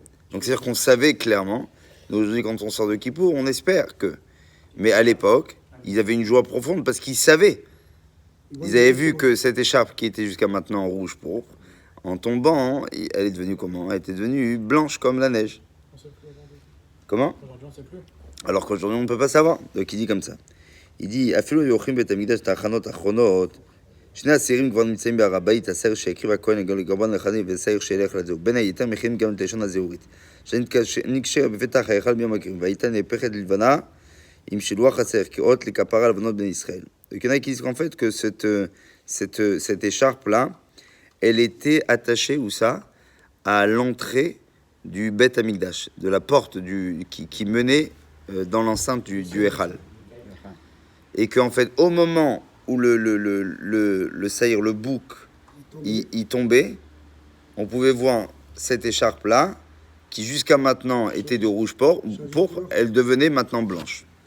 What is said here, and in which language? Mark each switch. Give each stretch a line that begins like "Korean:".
French: Donc c'est-à-dire qu'on savait clairement, aujourd'hui quand on sort de Kippour, on espère que, mais à l'époque, ils avaient une joie profonde parce qu'ils savaient. Ils avaient vu que cette écharpe qui était jusqu'à maintenant rouge pourpre, en tombant, elle est devenue comment? Elle était devenue blanche comme la neige. Comment? Alors qu'aujourd'hui on ne peut pas savoir. Donc il dit comme ça. Il dit
Hebrew: Afilu yochim bet hamikdash ta'achanot achronot. שני הסירים כבר נמצאים בהר הבית, הסיר שהקריב הכהן לגרבן לחנים והסיר שילך לזהו. בין היתר מכינים גם את לשון הזהורית. שנקשר בפתח ההיכל ביום הכיפורים, והייתה נהפכת ללבנה עם שילוח הסיר, כאות לכפרה על בנות בני ישראל.
French: Donc, il y en a qui disent qu'en fait, que cette écharpe-là, elle était attachée, où ça? À l'entrée du Beth Amikdash, de la porte qui menait dans l'enceinte du Echal. Et qu'en fait, au moment où le saïr, le bouc, il tombait, on pouvait voir cette écharpe-là, qui jusqu'à maintenant était de rouge pourpre, elle devenait maintenant blanche.